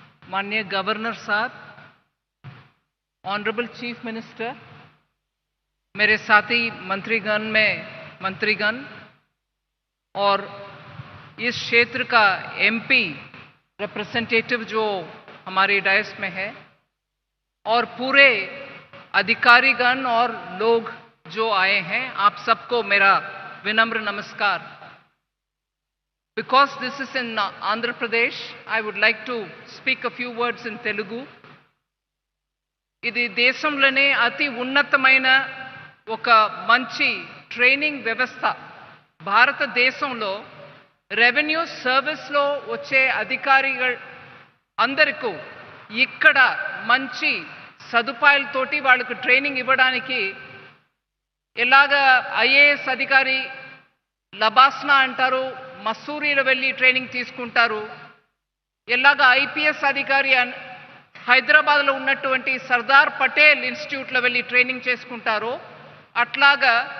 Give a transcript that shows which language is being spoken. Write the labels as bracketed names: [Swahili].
[Hindi] माननीय गवर्नर साहब, honourable chief minister, मेरे साथी मंत्रीगण और इस क्षेत्र का एमपी रिप्रेजेंटेटिव जो हमारे डायस में है और पूरे अधिकारीगण और लोग जो आए हैं, आप सबको मेरा विनम्र नमस्कार। [English] Because this is in Andhra Pradesh, I would like to speak a few words in Telugu. [Telugu] ఇది దేశంలోనే అతి ఉన్నతమైన ఒక మంచి ట్రైనింగ్ వ్యవస్థ. భారతదేశంలో రెవెన్యూ సర్వీస్లో వచ్చే అధికారిகள் అందరికీ ఇక్కడ మంచి సదుపాయాలతోటి వాళ్ళకు ట్రైనింగ్ ఇవ్వడానికి ఎలాగ ఐఏఎస్ అధికారి లబాస్నా అంటారు, మసూరీలో వెళ్ళి ట్రైనింగ్ తీసుకుంటారు, ఎలాగ ఐపీఎస్ అధికారి హైదరాబాద్లో ఉన్నటువంటి సర్దార్ పటేల్ ఇన్స్టిట్యూట్లో వెళ్ళి ట్రైనింగ్ చేసుకుంటారో అట్లాగా